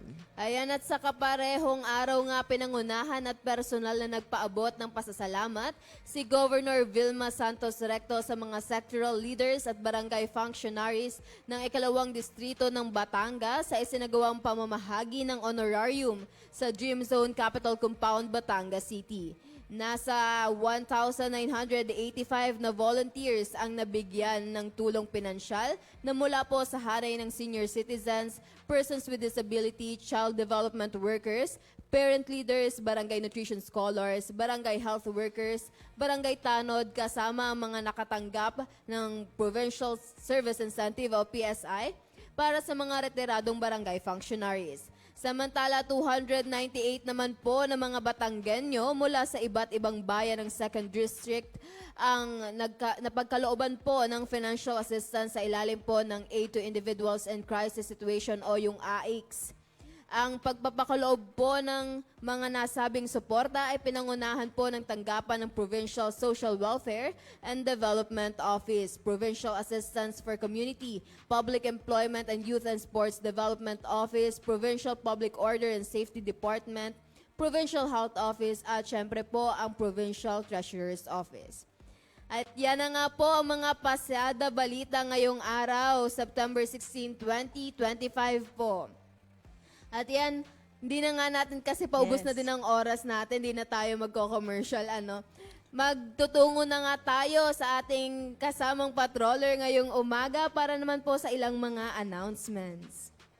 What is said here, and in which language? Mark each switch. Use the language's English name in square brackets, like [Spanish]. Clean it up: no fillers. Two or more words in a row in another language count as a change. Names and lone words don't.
[Filipino] Ayan, at sa kaparehong araw nga pinangunahan at personal na nagpaabot ng pasasalamat si Governor Vilma Santos Recto sa mga [English] sectoral leaders [Filipino] at barangay functionaries ng ikalawang distrito ng Batangas sa isinagawang pamamahagi ng honorarium sa Dream Zone Capital Compound, Batangas City. Nasa 1,985 na volunteers ang nabigyan ng tulong pinansyal na mula po sa haray ng [English] senior citizens, persons with disability, child development workers, parent leaders, barangay nutrition scholars, barangay health workers, [Filipino] barangay tanod kasama ang mga nakatanggap ng Provincial Service Incentive o PSI para sa mga retiradong barangay functionaries. Samantala, 298 naman po ng mga Batanggenyo mula sa iba't ibang bayan ng 2nd District ang napagkalooban po ng [English] financial assistance [Filipino] sa ilalim po ng Aid to Individuals in Crisis Situation o yung AICS. Ang pagpapakaloob po ng mga nasabing suporta ay pinangunahan po ng tanggapan ng Provincial Social Welfare and Development Office, Provincial Assistance for Community, Public Employment and Youth and Sports Development Office, Provincial Public Order and Safety Department, Provincial Health Office at syempre po ang Provincial Treasurer's Office. At yan na nga po ang mga pasada balita ngayong araw, September 16, 2025 po. At yan, hindi na nga natin kasi paubos na din ang oras natin, hindi na tayo magko-commercial, Magtutungo na nga tayo sa ating kasamang patroller ngayong umaga para naman po sa ilang mga announcements.